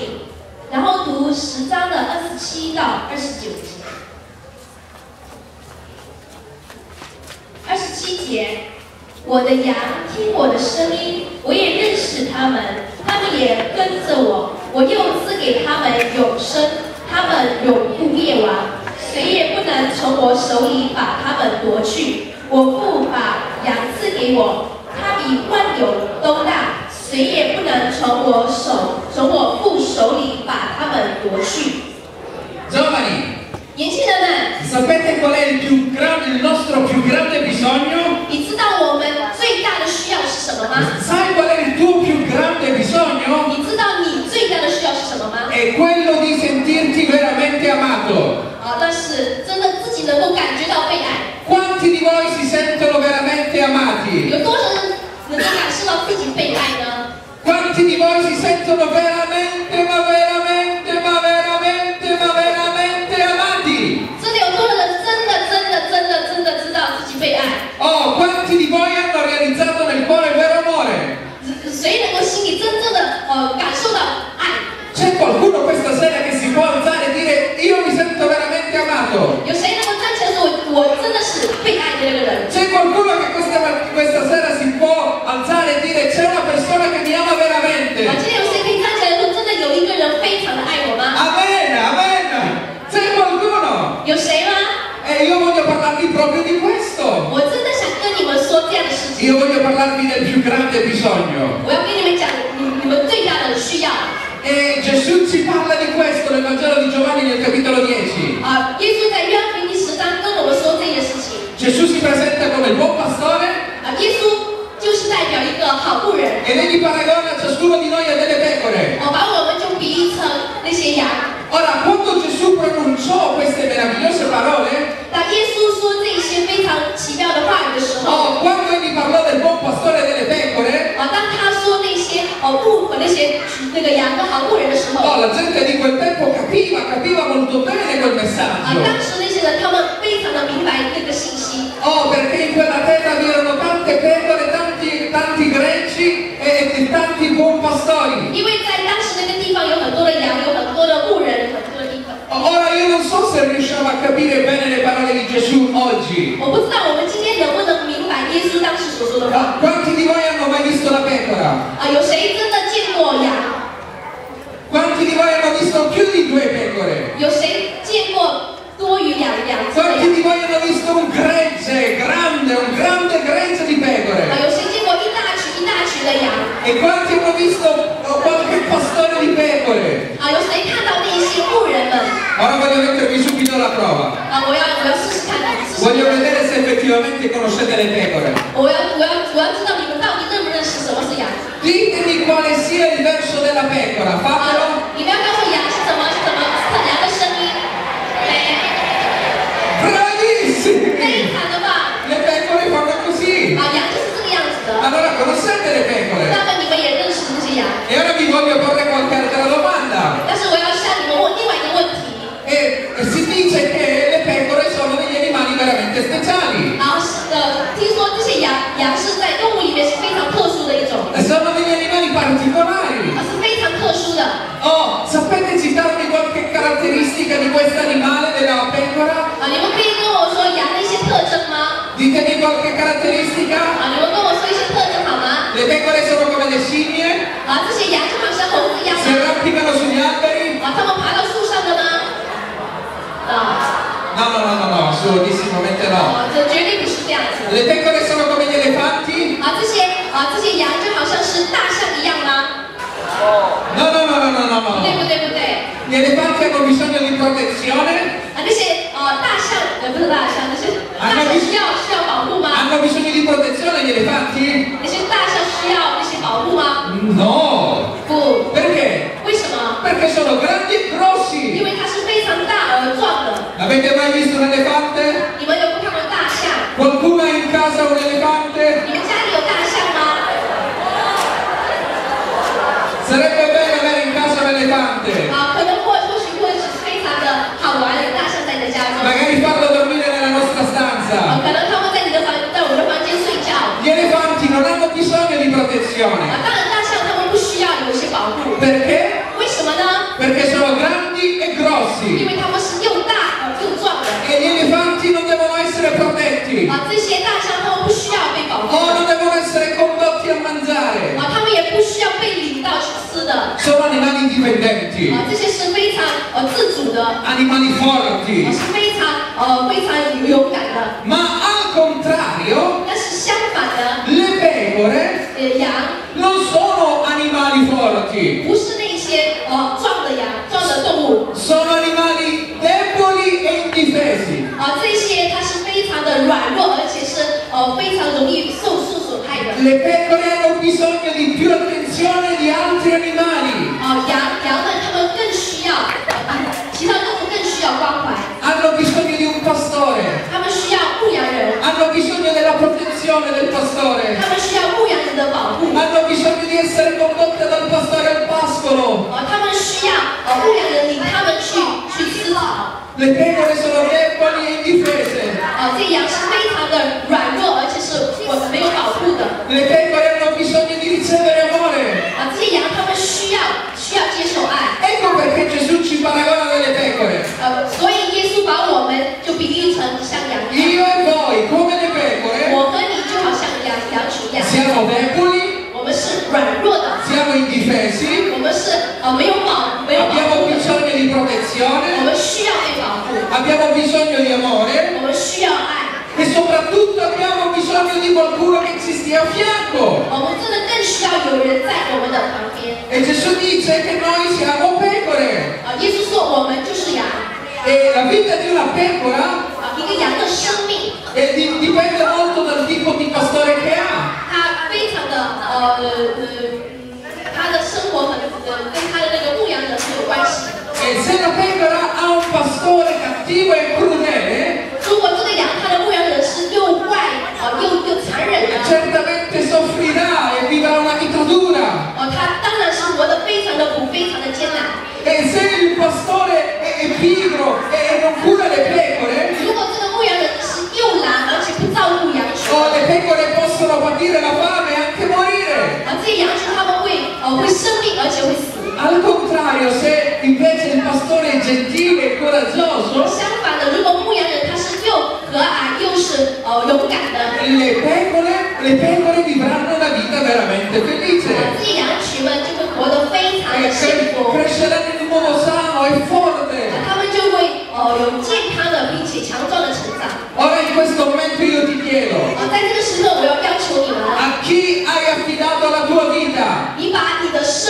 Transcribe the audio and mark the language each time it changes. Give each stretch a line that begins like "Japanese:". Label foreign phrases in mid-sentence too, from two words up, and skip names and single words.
Chinese: 然后读10章的27到29节。27节，我的羊听我的声音，我也认识他们，他们也跟着我，我又赐给他们永生，他们永不灭亡，谁也不能从我手里把他们夺去。我父把羊赐给我，他比万有都大，谁也不能从我父手里把他们夺去。
Italian: Giovani,
Chinese: 年轻人们，
Italian: sapete qual è il nostro più grande bisogno?
Chinese: 你知道我们最大的需要是什么吗？
Italian: Sai qual è il tuo più grande bisogno?
Chinese: 你知道你最大的需要是什么吗？
Italian: È quello di sentirti veramente amato.
Chinese: 那是真的自己能够感觉到被爱。
Italian: Quanti di voi si sentono veramente amati?
Chinese: 有多少人能够感受到自己被爱呢？
Italian: Quanti di voi si sentono veramente, ma veramente, ma veramente, ma veramente amati?
Chinese: 真的有多少人真的知道自己被爱？
Italian: Oh, quanti di voi hanno realizzato nel cuore il vero amore?
Chinese: 谁能够心里真正的感受到爱？
Italian: C'è qualcuno questa sera che si può alzare e dire io mi sento veramente amato?
Chinese: 有谁能够站起来说我真的是被爱的那个人？
Italian: C'è qualcuno che questa sera si può alzare e dire c'è una persona che mi ama veramente?
Chinese: 今天有谁可以站起来说真的有一个人非常的爱我吗？
Italian: Amen, amen! C'è qualcuno?
Chinese: 有谁吗？
Italian: E io voglio parlarvi proprio di questo.
Chinese: 我真的想跟你们说这样的事情。
Italian: Io voglio parlarvi del più grande bisogno.
Chinese: 我要跟你们讲你们最大的需要。
Italian: E Gesù ci parla di questo nel Vangelo di Giovanni nel capitolo 10.
Chinese: 耶稣在约翰福音第10章跟我们说这件事情。
Italian: Gesù si presenta come il buon pastore
Chinese: 耶稣就是代表一个好牧人。
Italian: ed egli paragona ciascuno di noi a delle pecore.
Chinese: 把我们就比喻成那些羊。
Italian: Ora, quando Gesù pronunciò queste meravigliose parole,
Chinese: 当耶稣说这些非常奇妙的话语的时候，
Italian: quando egli parlò del buon pastore e delle pecore,
Chinese: 当他说那些那个羊的好牧人的时候，
Italian: la gente di quel tempo capiva molto bene quel messaggio.
Chinese: 当时那些人他们非常的明白那个信息。
Italian: Perché in quella terra vi erano tante pecore, tanti greggi e tanti buon pastori.
Chinese: 因为在当时那个地方有很多的羊，有很多的牧人，很多的地方。
Italian: Ora io non so se riusciamo a capire bene le parole di Gesù oggi.
Chinese: 我不知道我们今天能不能明白耶稣当时所说的话。
Italian: Quanti di voi hanno mai visto la pecora?
Chinese: 有谁真的见过羊？
Italian: Quanti di voi hanno visto più di 2 pecore?
Chinese: 有谁见过多于两只的
Italian: Quanti
Chinese: 羊？
Italian: di voi hanno visto un grande gregge di pecore?
Chinese: 有谁见过一大群的羊？
Italian: E quanti hanno visto qualche pastore di pecore?
Chinese: 有谁看到那些牧人们？
Italian: Ora voglio mettervi subito alla prova.
Chinese: 我要试试看你们是什么
Italian: Voglio
Chinese: 样。
Italian: vedere se effettivamente conoscete le pecore.
Chinese: 我要知道你们到底认不认识什么是羊。
Italian: Ditemi quale sia il verso della pecora, fatelo.
Chinese: 你们要告诉我羊是怎么羊的声音。
Italian: Bravissimi!
Chinese: 非常的棒。
Italian: Le pecore fanno così.
Chinese: 羊就是这个样子的。
Italian: Allora conoscete le pecore?
Chinese: 那么你们也认识这些羊。
Italian: E ora vi voglio porre qualche altra domanda.
Chinese: 但是我要向你们问另外一个问题。
Italian: E si dice che le pecore sono degli animali veramente speciali.
Chinese: 然后听说这些羊是在动物里面是非常特殊的一种，
Italian: Sono degli animali particolari.
Chinese: 是非常特殊的。
Italian: Oh, sapete citarmi qualche caratteristica di questo animale, della pecora?
Chinese: 你们可以跟我说羊的一些特征吗？
Italian: Ditemi qualche caratteristica.
Chinese: 你们跟我说一些特征好吗？
Italian: Le pecore sono come le scimmie?
Chinese: 这些羊就好像猴子一样
Italian: Si
Chinese: 吗？
Italian: arrampicano sugli alberi?
Chinese: 它们爬到树上的吗？
Italian: No, assolutissimamente no.
Chinese: 这绝对不是这样子。
Italian: Le pecore sono come gli elefanti?
Chinese: 这些羊就好像是大象一样吗？
Italian: No.
Chinese: 对不对？
Italian: Gli elefanti hanno bisogno di protezione?
Chinese: 那些大象不是大象，那些大象需要保护吗？
Italian: Hanno bisogno di protezione gli elefanti?
Chinese: 那些大象需要那些保护吗？
Italian: No.
Chinese: 不，
Italian: Perché?
Chinese: 为什么？
Italian: Perché sono grandi e
Chinese: 因
Italian: grossi.
Chinese: 为它是非常大而壮的。
Italian: Avete mai visto un elefante?
Chinese: 你们有没有看过大象？
Italian: Qualcuno ha in casa un elefante?
Chinese: 你们家里有大象吗？
Italian: Sarebbe bello avere in casa un elefante.
Chinese: 可能或许会是非常的好玩，有大象在你的家中。
Italian: Magari farlo dormire nella nostra stanza.
Chinese: 可能他们在我们的房间睡觉。
Italian: Gli elefanti non hanno bisogno di protezione.
Chinese: 当然大象他们不需要有一些保护。
Italian: Perché?
Chinese: 为什么呢？
Italian: Perché sono grandi e
Chinese: 因
Italian: grossi.
Chinese: 为他们是又大又壮的。
Italian: E gli elefanti non devono essere protetti.
Chinese: 这些大象他们不需要被保护。
Italian: O non devono essere condotti a mangiare.
Chinese: 他们也不需要被领到去吃的。
Italian: Sono animali indipendenti.
Chinese: 这些是非常自主的，
Italian: Animali forti.
Chinese: 是非常勇敢的。
Italian: Ma al contrario,
Chinese: 但是相反的，
Italian: le pecore
Chinese: 羊
Italian: non sono animali forti.
Chinese: 不是那些壮的羊、壮的动物。
Italian: Sono animali deboli e indifesi.
Chinese: 这些它是非常的软弱，而且是非常容易受损害的。
Italian: Le pecore hanno bisogno di più attenzione di altri animali.
Chinese: 羊们它们更需要，其他动物更需要关怀。
Italian: Hanno bisogno di un pastore.
Chinese: 它们需要牧羊人，
Italian: Hanno bisogno della protezione del pastore.
Chinese: 它们需要牧羊人的保护。
Italian: Hanno bisogno di essere condotte dal pastore al pascolo.
Chinese: 他们需要牧羊人领他们去吃草。
Italian: Le pecore sono deboli e indifese.
Chinese: 这些羊是非常的软弱，而且是没有保护的。
Italian: Le pecore hanno bisogno di ricevere amore.
Chinese: 这些羊它们需要接受爱。
Italian: Ecco perché Gesù ci paragona delle pecore.
Chinese: 所以耶稣把我们就比喻成像羊一样。
Italian: Io e voi, come le pecore,
Chinese: 我和你就好像羊群一样。
Italian: siamo deboli,
Chinese: 我们是软弱的，
Italian: siamo indifesi,
Chinese: 我们是没有保护，
Italian: abbiamo bisogno di
Chinese: 我
Italian: protezione,
Chinese: 们需要被保护，
Italian: abbiamo bisogno di amore
Chinese: 我们需要爱，
Italian: e soprattutto abbiamo bisogno di qualcuno che ci stia a fianco.
Chinese: 我们真的更需要有人在我们的旁边。
Italian: E Gesù dice che noi siamo pecore.
Chinese: 耶稣说我们就是羊，
Italian: E la vita di una pecora
Chinese: 一个羊的生命，
Italian: dipende molto dal tipo di pastore che ha.
Chinese: 它非常的他的生活跟他的那个牧羊人很有关系。
Italian: E se la pecora ha un pastore cattivo e crudele,
Chinese: 如果这个羊它的牧羊人是又坏又残忍的，
Italian: certamente soffrirà e vivrà una vita dura.
Chinese: 他当然是活得非常的苦，非常的艰难。
Italian: E se il pastore è pigro e non cura le pecore,
Chinese: 如果这个牧羊人是又懒而且不照顾羊群，
Italian: le pecore possono patire la fame e anche morire.
Chinese: 这些羊群他们会生病而且会死。
Italian: Al contrario, se invece il pastore è gentile e coraggioso,
Chinese: 相反的，如果牧羊人他是又和蔼又是勇敢的，
Italian: le pecore vivranno una vita veramente felice.
Chinese: 这些羊群们就会活得非常的幸福，
Italian: Cresceranno in un uomo sano e forte.
Chinese: 他们就会有健康的并且强壮的成长。
Italian: Ora in questo momento io ti chiedo,
Chinese: 在这个时刻，我要要求你们，
Italian: a chi hai affidato la tua vita?
Chinese: 你把你的生命交给了谁？